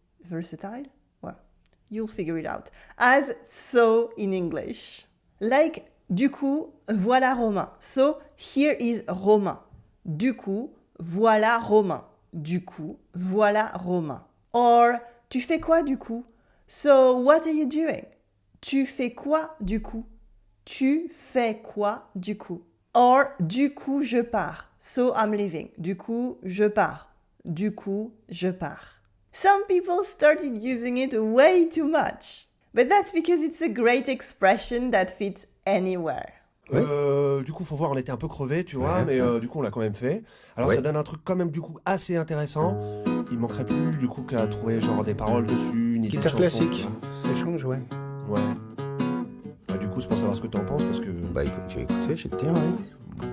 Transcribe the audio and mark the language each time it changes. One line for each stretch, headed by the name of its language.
English: Well, you'll figure it out. As so in English.
French: Like, du coup, voilà Romain.
English: So, here is Romain.
French: Du coup, voilà Romain. Du coup, voilà Romain. Or, tu fais quoi du coup?
English: So, what are you doing?
French: Tu fais quoi du coup? Tu fais quoi du coup? Or, du coup, je pars.
English: So, I'm leaving.
French: Du coup, je pars. Du coup, je pars.
English: Some people started using it way too much. But that's because it's a great expression that fits anywhere.
French: Du coup, faut voir, on était un peu crevés, tu vois, mais du coup, on l'a quand même fait. Alors, ça donne un truc quand même, du coup, assez intéressant. Il manquerait plus, du coup, qu'à trouver, genre, des paroles dessus, une idée de Guitare chanson. classique, ça change, ouais. Ouais. Bah, du coup, c'est pour savoir ce que t'en penses, parce que... Bah écoute, j'ai écouté, j'ai été, ouais.